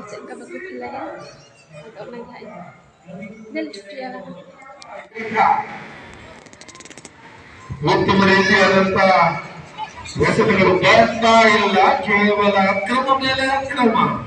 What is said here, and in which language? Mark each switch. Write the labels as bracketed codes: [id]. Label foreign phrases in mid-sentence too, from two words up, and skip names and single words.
[id] Enggak bagus lah ya. Agak naik aja. Dan dia [kn] ಉತ್ತಮ ರೀತಿಯಾದಂತಹ ಎಸೆತಗಳು ಬರ್ತಾ ಇಲ್ಲ. ಕೇವಲ ಅಕ್ರಮ ಮೇಲೆ ಅಕ್ರಮ.